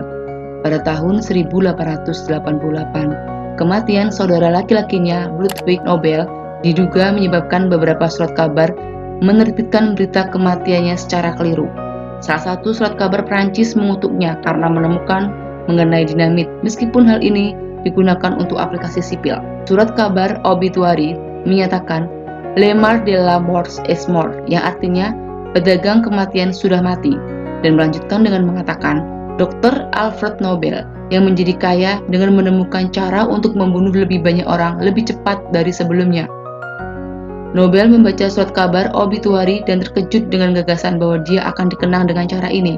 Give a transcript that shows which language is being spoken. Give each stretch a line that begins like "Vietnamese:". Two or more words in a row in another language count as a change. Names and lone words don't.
Indonesian: Pada tahun 1888, kematian saudara laki-lakinya, Ludwig Nobel, diduga menyebabkan beberapa surat kabar menerbitkan berita kematiannya secara keliru. Salah satu surat kabar Prancis mengutuknya karena menemukan mengenai dinamit, meskipun hal ini digunakan untuk aplikasi sipil. Surat kabar obituari menyatakan
French: Le Mort de la Mort est mort,
Indonesian: yang artinya pedagang kematian sudah mati, dan melanjutkan dengan mengatakan Dr. Alfred Nobel yang menjadi kaya dengan menemukan cara untuk membunuh lebih banyak orang lebih cepat dari sebelumnya. Nobel membaca surat kabar obituari dan terkejut dengan gagasan bahwa dia akan dikenang dengan cara ini.